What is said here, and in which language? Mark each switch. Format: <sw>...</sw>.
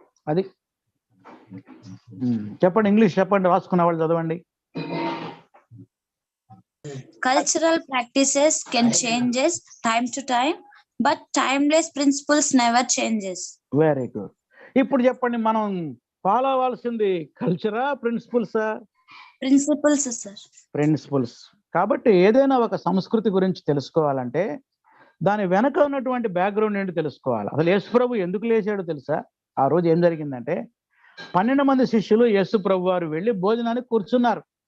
<te>అది చెప్పండి, ఇంగ్లీష్ చెప్పండి, రాసుకున్న వాళ్ళు చదవండి.</te> <en>Cultural practices can changes time to time, but timeless principles never changes. Very good.</en> <te>ఇప్పుడు చెప్పండి, మనం ఫాలో అవ్వాల్సింది కల్చరా, ప్రిన్సిపల్సా? ప్రిన్సిపల్స్. కాబట్టి ఏదైనా ఒక సంస్కృతి గురించి తెలుసుకోవాలంటే దాని వెనక ఉన్నటువంటి బ్యాక్గ్రౌండ్ ఏంటి తెలుసుకోవాలి. అసలు యేసుప్రభు ఎందుకు లేచాడో తెలుసా? ఆ రోజు ఏం జరిగిందంటే 12 మంది శిష్యులు యేసుప్రభు వారు వెళ్ళి భోజనానికి కూర్చున్నారు.</te>